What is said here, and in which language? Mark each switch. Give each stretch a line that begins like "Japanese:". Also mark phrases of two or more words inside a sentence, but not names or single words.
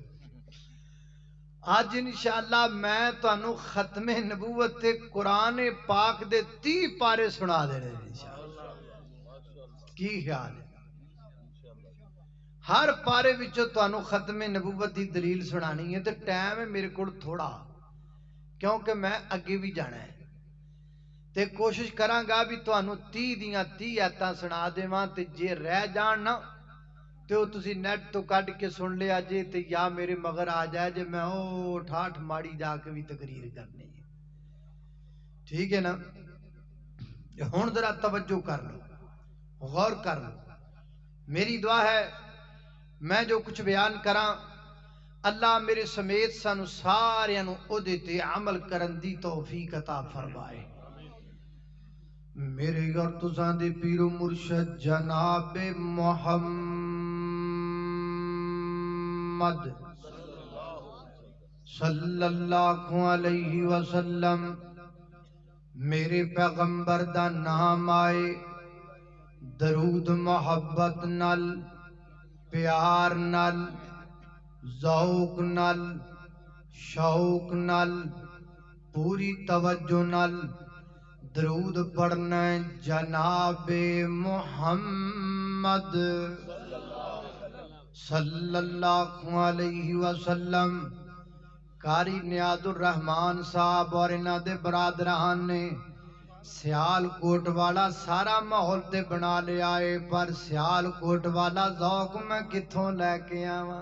Punjabi: آج انشاءاللہ میں تانوں ختم نبوت تے قرآن پاک دے 30 پارے سنا دینے انشاءاللہ۔ کی خیال ہے؟ ہر پارے وچوں تانوں ختم نبوت دی دلیل سنانی ہے، تے ٹائم ہے میرے کول تھوڑا، کیونکہ میں اگے بھی جانا ہے، تے کوشش کراں گا بھی تانوں 30 دیاں 30 آیتاں سنا دیواں، تے جے رہ جان نا تے وہ تسی نیٹ تو کڈ کے سن لیا جے، تے یا میرے مگر آ جائے جے میں او ٹھاٹھ ماڑی جا کے بھی تقریر کرنی ہے، ٹھیک ہے نا؟ ہن ذرا توجہ کر لو، غور کر لو۔ میری دعا ہے میں جو کچھ بیان کراں اللہ میرے سمیت سانو سارے نو اودے تے عمل کرن دی توفیق عطا فرمائے۔ میرے اور تساں دے پیر و مرشد جناب محمد
Arabic: صلی اللہ علیہ وسلم،
Punjabi: میرے پیغمبر دا نام آئے، درود محبت نال، پیار نال، ذوق نال، شوق نال، پوری توجہ نال درود پڑھنا ہے جناب محمد
Arabic: صلی اللہ علیہ وسلم۔
Punjabi: قاری نیاز الرحمان صاحب اور انہاں دے برادران نے سیال کوٹ والا سارا ماحول تے بنا لیا ہے، پر سیال کوٹ والا ذوق میں کتھوں لے کے آواں؟